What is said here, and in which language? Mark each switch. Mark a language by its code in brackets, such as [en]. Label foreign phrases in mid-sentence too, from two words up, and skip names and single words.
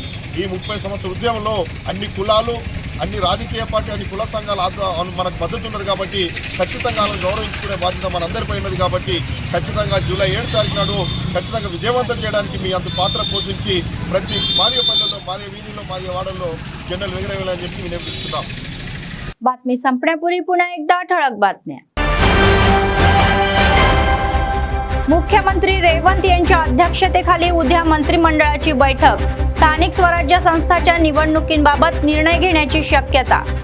[te] ఈ 30 సంవత్సరాల ఉద్యమంలో అన్ని కులాలు, అన్ని రాజకీయ పార్టీ, అన్ని కుల సంఘాల మనకు మద్దతు ఉన్నారు కాబట్టి ఖచ్చితంగా వాళ్ళని గౌరవించుకునే బాధ్యత మనందరిపై ఉన్నది. కాబట్టి ఖచ్చితంగా జూలై 7 తారీఖు నాడు ఖచ్చితంగా విజయవంతం చేయడానికి మీ అంత పాత్ర పోషించి ప్రతి మాదిగ పల్లెల్లో, మాదిగ వీధిలో, మాదిగ వాడల్లో జెండాలు ఎగరవేయాలని చెప్పి వినిపిస్తున్నాం. [mr] बातमी संपण्यापूर्वी पुन्हा एकदा ठळक बातम्या. मुख्यमंत्री रेवंत यांच्या अध्यक्षतेखाली उद्या मंत्रिमंडळाची बैठक. स्थानिक स्वराज्य संस्थांच्या निवडणुकींबाबत निर्णय घेण्याची शक्यता.